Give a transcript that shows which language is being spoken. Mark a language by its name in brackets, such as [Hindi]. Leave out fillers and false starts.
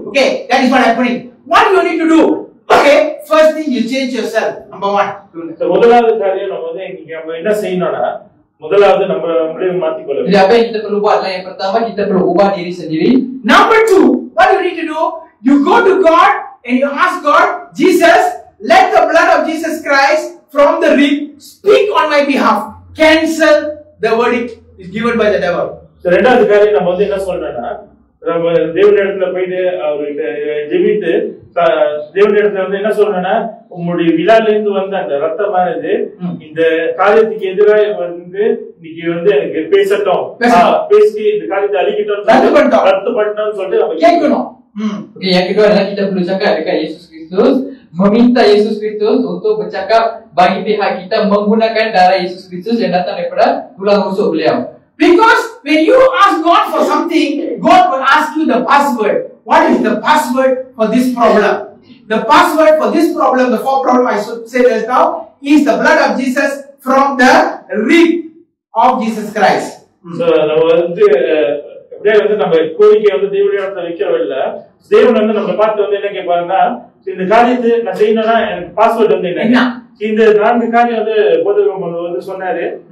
[English] Okay, that is what happening. What you need to do? Okay, first thing you change yourself. Number one. [Tamil] முதலாவது காரியம் நம்ம வந்து இன்னைக்கு நம்ம என்ன செய்யணும்னா, முதலாவது நம்மளே மாத்திக்கொள்ள. [Malay] Jadi apa yang kita perlu buat adalah yang pertama kita perlu ubah diri sendiri. [English] Number two, what you need to do? You go to God and you ask God, Jesus, let the blood of Jesus Christ from the rib speak on my behalf. Cancel the verdict is given by the devil. [Tamil] ரெண்டாவது காரியம் நம்ம வந்து என்ன சொல்றோம்னா, நம்ம தேவனிடத்துல போயிட்டு அவர்கிட்ட ஜெபித்து தேவனிடத்துல வந்து என்ன சொல்றேன்னா, உங்களுடைய விழால இருந்து வந்த அந்த ரத்தமானது இந்த காரியத்துக்கு எதிராக வந்து இன்னைக்கு வந்து எனக்கு பேசட்டும், பேசி இந்த காரியத்தை அழிக்கட்டும், ரத்து பண்ணட்டும் சொல்லிட்டு நம்ம கேட்கணும். [Malay] Okey, yang kedua adalah kita perlu cakap dekat Yesus Kristus, meminta Yesus Kristus untuk bercakap bagi pihak kita menggunakan darah Yesus Kristus yang datang daripada tulang rusuk beliau. [English] Because when you ask God for something, God will ask you the password. What is the password for this problem? The password for this problem, the four problem I should say just now, is the blood of Jesus from the rib of Jesus Christ. [Tamil] So நம்ம வந்து அப்படியே வந்து நம்ம கோரிக்கை வந்து தேவனிடத்துல வைக்கிறவில்ல, தேவன் வந்து நம்ம பார்த்து வந்து என்ன கேட்பாருன்னா, இந்த காரியத்தை நான் செய்யணும்னா எனக்கு பாஸ்வேர்ட் வந்து என்ன, இந்த 4 காரியம் வந்து போதகம் வந்து சொன்னாரு.